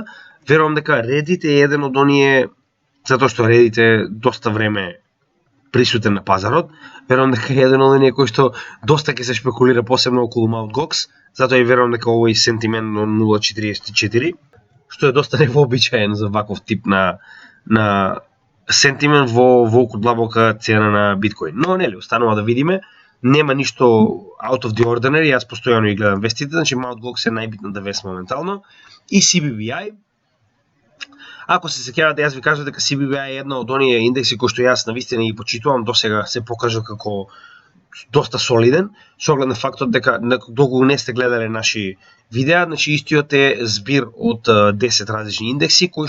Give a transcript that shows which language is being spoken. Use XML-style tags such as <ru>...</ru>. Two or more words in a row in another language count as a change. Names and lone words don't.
<mk>Верувам дека Reddit е еден од оние, затоа што Reddit е доста време присутен на пазарот, верувам дека е еден од оние кои што доста ќе се шпекулира посебно околу Mt. Gox, затоа и верувам дека овој сентимент на 0,44, што е доста невообичаен за ваков тип на сентимент во волку длабока цена на биткоин. Но нели, останува да видиме, нема ништо</mk> <en>out of the ordinary,</en> <mk>јас постојано и гледам вестите, значи Mt. Gox е најбитната вест моментално, и CBBI. Ако се сеќавате, јас ви кажав дека CBBI е една од оние индекси кои што јас навистина ги почитувам, досега се покажа како доста солиден, со оглед на фактот дека доколку не сте гледале наши видеа, значи истиот е збир од 10 различни индекси, кои</mk>